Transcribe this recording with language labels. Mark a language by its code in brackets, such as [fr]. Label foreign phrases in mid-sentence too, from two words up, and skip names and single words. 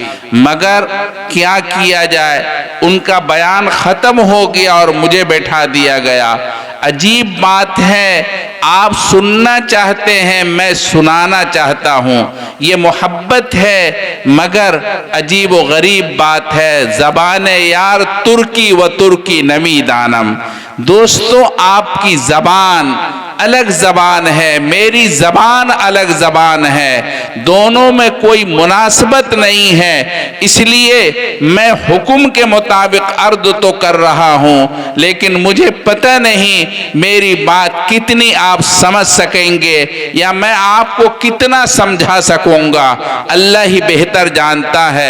[ur] مگر کیا کیا جائے, ان کا بیان ختم ہو گیا اور مجھے بیٹھا دیا گیا. عجیب بات ہے, آپ سننا چاہتے ہیں, میں سنانا چاہتا ہوں. یہ محبت ہے, مگر عجیب و غریب بات ہے, [fa] زبان یار ترکی و ترکی نمی دانم. [ur] دوستو, آپ کی زبان الگ زبان ہے, میری زبان الگ زبان ہے, دونوں میں کوئی مناسبت نہیں ہے. اس لیے میں حکم کے مطابق عرض تو کر رہا ہوں, لیکن مجھے پتہ نہیں میری بات کتنی آپ سمجھ سکیں گے یا میں آپ کو کتنا سمجھا سکوں گا, اللہ ہی بہتر جانتا ہے.